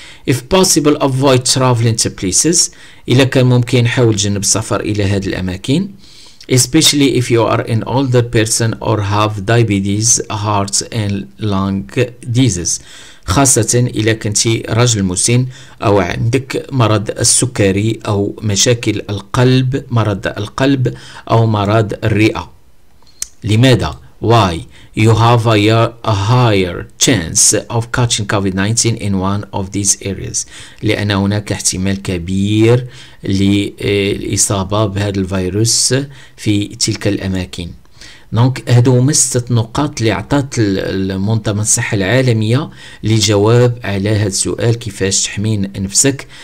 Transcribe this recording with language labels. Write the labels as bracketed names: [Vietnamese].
[English] If possible avoid traveling to places، [Arabic] إذا كان ممكن حاول تجنب السفر إلى هذه الأماكن، [English] especially if you are an older person or have diabetes, heart and lung disease، [Arabic] خاصة إذا كنتي رجل مسن أو عندك مرض السكري أو مشاكل القلب، مرض القلب أو مرض الرئة. لماذا؟ [English] Why? You have a higher chance of catching COVID-19 in one of these areas. [Arabic] لأن هناك احتمال كبير للإصابة بهذا الفيروس في تلك الأماكن. دونك هادو هما 6 نقاط اللي عطات منظمة الصحة العالمية للجواب على هذا السؤال: كيفاش تحمي نفسك.